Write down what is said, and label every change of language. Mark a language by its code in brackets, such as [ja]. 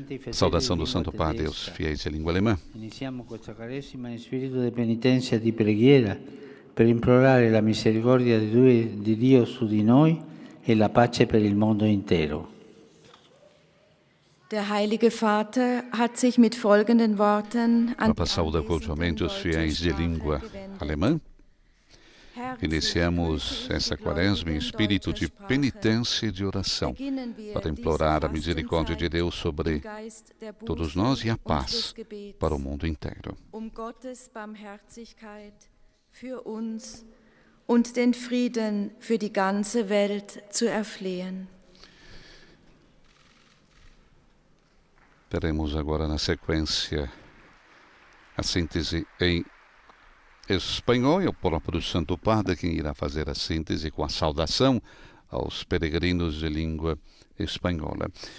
[pt] Saudação do Santo Padre aos fiéis de língua alemã. [it] Iniziamo questa Quaresima in spirito di penitenza e di preghiera per implorare la misericordia di Dio su di noi e la pace per il mondo intero. [de] Der Heilige Vater hat sich mit folgenden Worten an [pt] Papa sauda cordialmente os fiéis de língua alemã. Iniciamos essa quaresma em espírito de penitência e de oração, para implorar a misericórdia de Deus sobre todos nós e a paz para o mundo inteiro. [de] Gottes Barmherzigkeit für uns und den Frieden für die ganze Welt zu erflehen. [pt] Teremos agora na sequência a síntese em espanhol, e o próprio Santo Padre quem irá fazer a síntese com a saudação aos peregrinos de língua espanhola.